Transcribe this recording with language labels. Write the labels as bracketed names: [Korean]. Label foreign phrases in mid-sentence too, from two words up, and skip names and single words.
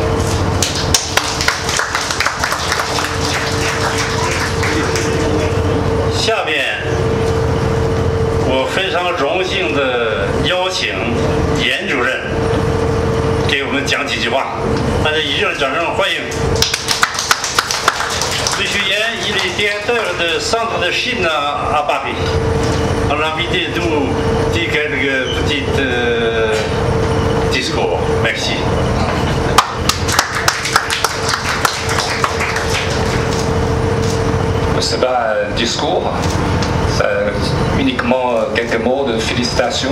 [Chinese] 下面我非常荣幸地邀请严主任给我们讲几句话，大家一热掌声欢迎。 [French] Monsieur Yen, il est directeur du centre de Chine à Paris. On l'a invité de nous dire quelques petits discours. Merci. Ce n'est pas un discours, c'est uniquement quelques mots de félicitations.